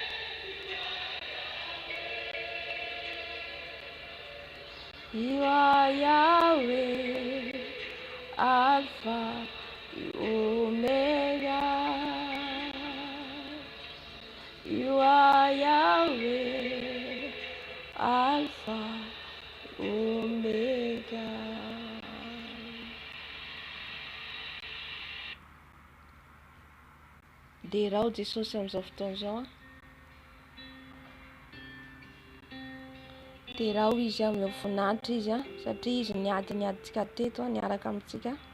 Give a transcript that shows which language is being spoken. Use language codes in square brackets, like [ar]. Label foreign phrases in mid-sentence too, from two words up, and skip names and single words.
[en] You are Yahweh, Alpha, Omega. You are Yahweh, Alpha, Omega. [mg] Dia Jesosy amin'izao fotoana izao, dia raha izy amin'ny voninahitra izy satria izy niadintsika teto niaraka amintsika,